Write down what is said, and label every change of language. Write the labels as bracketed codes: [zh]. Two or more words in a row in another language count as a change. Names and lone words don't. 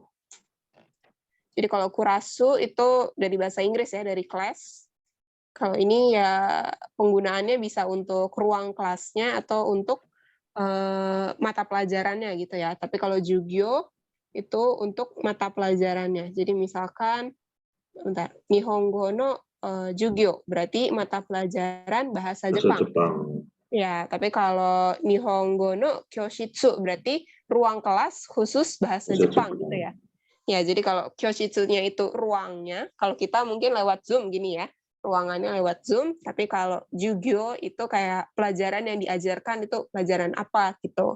[id] Jadi kalau kurasu itu dari bahasa Inggris ya, dari class. Kalau ini ya penggunaannya bisa untuk ruang kelasnya atau untuk mata pelajarannya gitu ya. Tapi kalau jugyo itu untuk mata pelajarannya. Jadi misalkan bentar. [ja] 日本語の授業, [id] berarti mata pelajaran bahasa Bahasa Jepang. Jepang. Ya, tapi kalau [ja] 日本語の教室 [id] berarti ruang kelas khusus bahasa Bahasa Jepang Jepang. gitu ya. Ya, jadi kalau Kyoshitsu-nya itu ruangnya, kalau kita mungkin lewat Zoom gini ya, ruangannya lewat Zoom, tapi kalau Jugyo itu kayak pelajaran yang diajarkan itu pelajaran apa gitu.